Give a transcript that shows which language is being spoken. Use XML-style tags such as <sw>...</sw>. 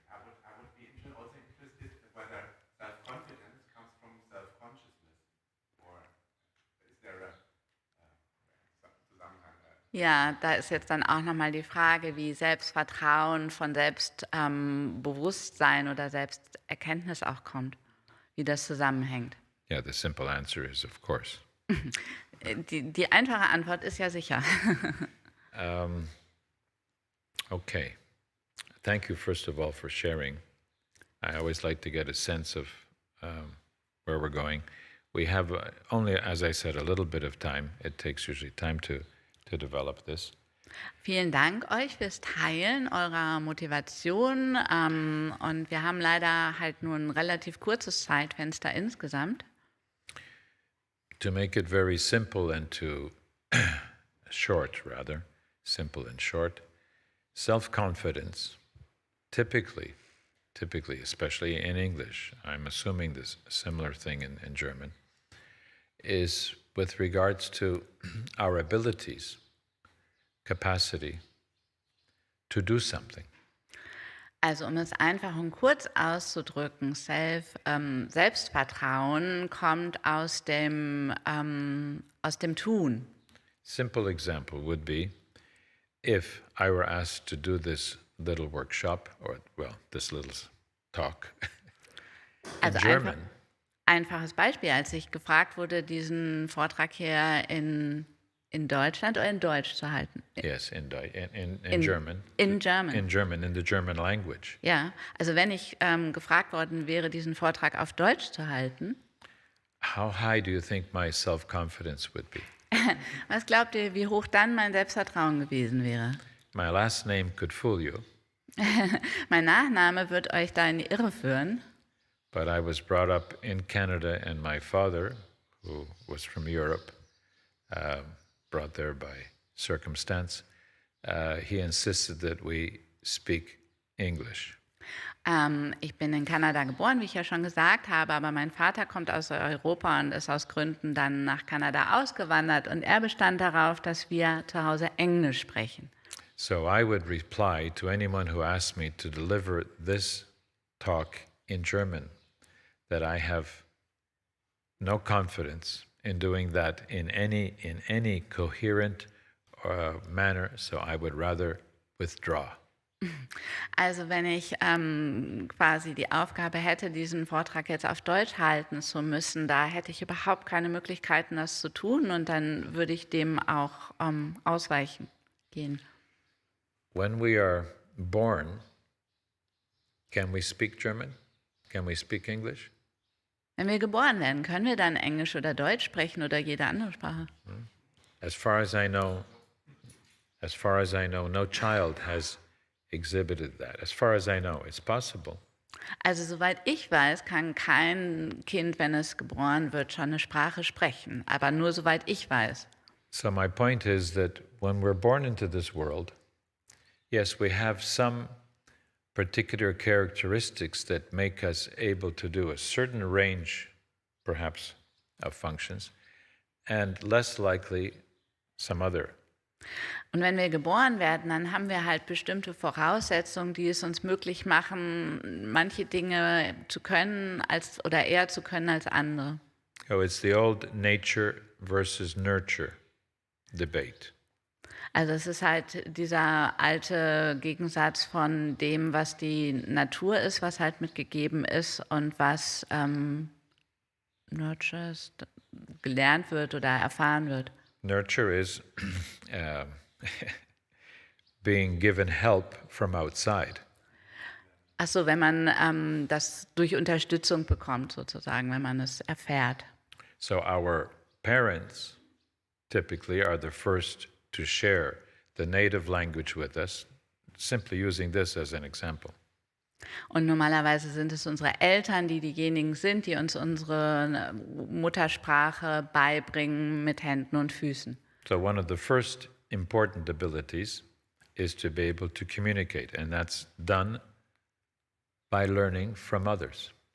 <en>I would be also interested whether self-confidence comes from self-consciousness, or is there a Zusammenhang?</en> <de>Ja, da ist jetzt dann auch nochmal die Frage, wie Selbstvertrauen von Selbstbewusstsein oder Selbsterkenntnis auch kommt, wie das zusammenhängt.</de> <en>Yeah, the simple answer is, of course.</en> <de>Die einfache Antwort ist ja sicher.</de> <en>Okay. Thank you, first of all, for sharing. I always like to get a sense of where we're going. We have only, as I said, a little bit of time. It takes usually time to develop this.</en> <de>Vielen Dank euch fürs Teilen eurer Motivation. Und wir haben leider halt nur ein relativ kurzes Zeitfenster insgesamt.</de> <en>To make it very simple and short, simple and short, self-confidence, typically, especially in English, I'm assuming this similar thing in German, is with regards to our abilities, capacity to do something.</en> <de>Also um es einfach und kurz auszudrücken, Selbstvertrauen kommt aus dem Tun.</de> <en>Simple example would be if I were asked to do this little workshop, or, well, this little talk in</en> <de>Also</de> <en>German.</en> <de>Einfaches Beispiel, als ich gefragt wurde, diesen Vortrag hier in Deutschland oder in Deutsch zu halten.</de> <en>Yes, in In German. In German. In German, in the German language.</en> <de>Ja, also wenn ich gefragt worden wäre, diesen Vortrag auf Deutsch zu halten,</de> <en>How high do you think my self-confidence would be?</en> <de>was glaubt ihr, wie hoch dann mein Selbstvertrauen gewesen wäre?</de> <en>My last name could fool you,</en> <de>Mein Nachname wird euch da in die Irre führen.</de> <en>but I was brought up in Canada, and my father, who was from Europe, brought there by circumstance, he insisted that we speak English.</en> <de>Ich bin in Kanada geboren, wie ich ja schon gesagt habe, aber mein Vater kommt aus Europa und ist aus Gründen dann nach Kanada ausgewandert, und er bestand darauf, dass wir zu Hause Englisch sprechen.</de> <en>So I would reply to anyone who asked me to deliver this talk in German that I have no confidence in doing that in any coherent manner, so I would rather withdraw.</en> <de>Also wenn ich quasi die Aufgabe hätte, diesen Vortrag jetzt auf Deutsch halten zu müssen, da hätte ich überhaupt keine Möglichkeiten, das zu tun, und dann würde ich dem auch ausweichen gehen.</de> <en>When we are born, can we speak German? Can we speak English?</en> <de>Wenn wir geboren werden, können wir dann Englisch oder Deutsch sprechen oder jede andere Sprache?</de> <en>as far as I know, no child has exhibited that. As far as I know, it's possible.</en> <de>Also soweit ich weiß, kann kein Kind, wenn es geboren wird, schon eine Sprache sprechen. Aber nur soweit ich weiß.</de> <en>So my point is that when we're born into this world, yes, we have some particular characteristics that make us able to do a certain range, perhaps, of functions, and less likely some other.</en> <de>Und wenn wir geboren werden, dann haben wir halt bestimmte Voraussetzungen, die es uns möglich machen, manche Dinge zu können oder eher zu können als andere.</de> <en>Oh, it's the old nature versus nurture debate.</en> <de>Also es ist halt dieser alte Gegensatz von dem, was die Natur ist, was halt mitgegeben ist und was Nurture gelernt wird oder erfahren wird.</de> <en>Nurture is being given help from outside.</en> <de>Achso, wenn man das durch Unterstützung bekommt, sozusagen, wenn man es erfährt.</de> <en>So our parents typically are the first to share the native language with us, simply using this as an example.</en> <de>Und normalerweise sind es unsere Eltern, die diejenigen sind, die uns unsere Muttersprache beibringen mit Händen und Füßen.</de> <en>So one of the first important abilities is to be able to communicate, and that's done by learning from others.</en>